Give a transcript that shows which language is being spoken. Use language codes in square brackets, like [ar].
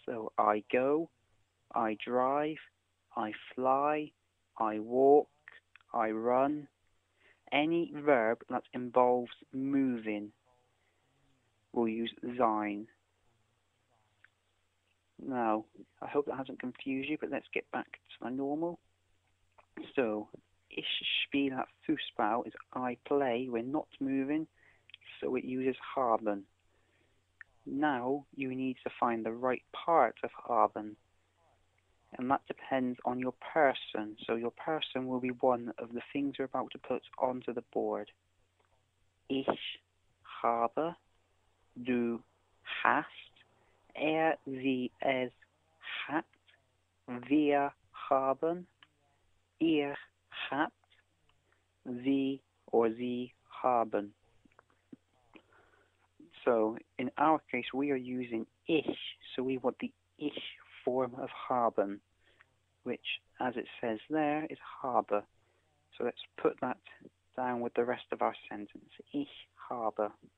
[en] So, I go, I drive, I fly, I walk, I run. Any verb that involves moving will use sein. Now, I hope that hasn't confused you, but let's get back to my normal. So, [de] ich spiele Fußball [en] is I play, we're not moving, so it uses haben. Now, you need to find the right part of haben, and that depends on your person. So your person will be one of the things we're about to put onto the board. [de] Ich habe, du hast, sie, es hat, wir haben, ihr habt, sie or sie haben. [en] So in our case, we are using ich, so we want the ich form of haben, which, as it says there, is habe. So let's put that down with the rest of our sentence. [de] Ich habe.